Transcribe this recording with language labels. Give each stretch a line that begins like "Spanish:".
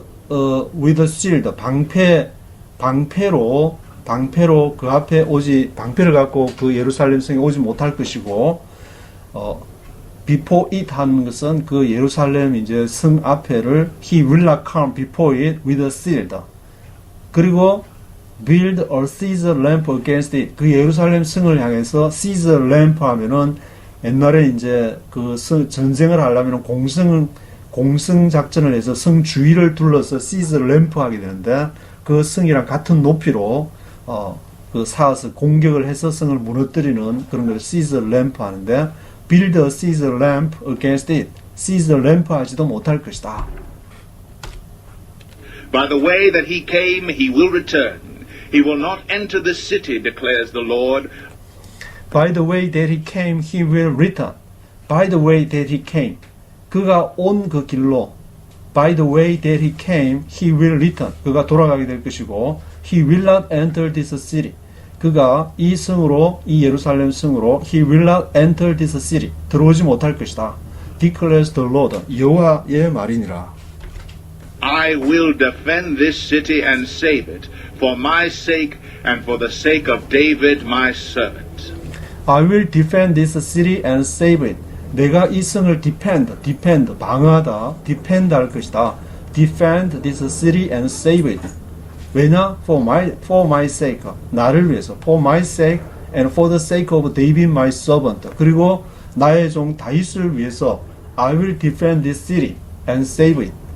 English: with a shield,
Korean: 방패로 그 앞에 방패를 갖고 그 예루살렘 성에 오지 못할 것이고, before it 하는 것은 그 예루살렘 이제 성 앞에를
English: he will not come before it with a shield. 그리고 build a siege lamp against it.
Korean: 그 예루살렘 성을 향해서 siege lamp 하면은 옛날에 이제 그 전쟁을 하려면 공성 작전을 해서 성 주위를 둘러서 siege lamp 하게 되는데, 그 성이랑 같은 높이로 그 쌓아서 공격을 해서 성을 무너뜨리는 그런 걸 siege lamp 하는데, build a siege lamp against it. siege lamp 하지도 못할 것이다.
English: By the way that he came, he will return. He will not enter the city, declares the Lord. By the way that he came, he will return. By the way that he came.
Korean: 그가 온 그 길로,
English: by the way that he came, he will return.
Korean: 그가 돌아가게 될 것이고,
English: he will not enter this city.
Korean: 그가 이 성으로, 이 예루살렘 성으로,
English: he will not enter this city.
Korean: 들어오지 못할 것이다.
English: declares the Lord.
Korean: 여호와의 말이니라.
English: I will defend this city and save it, for my sake and for the sake of David my servant. I will defend this city and save it.
Korean: 내가 이 성을 defend, 방어하다, defend 할 것이다.
English: defend this city and save it. 왜냐? for my sake,
Korean: 나를 위해서,
English: for my sake and for the sake of David my servant.
Korean: 그리고 나의 종 다윗을 위해서
English: I will defend this city and save it.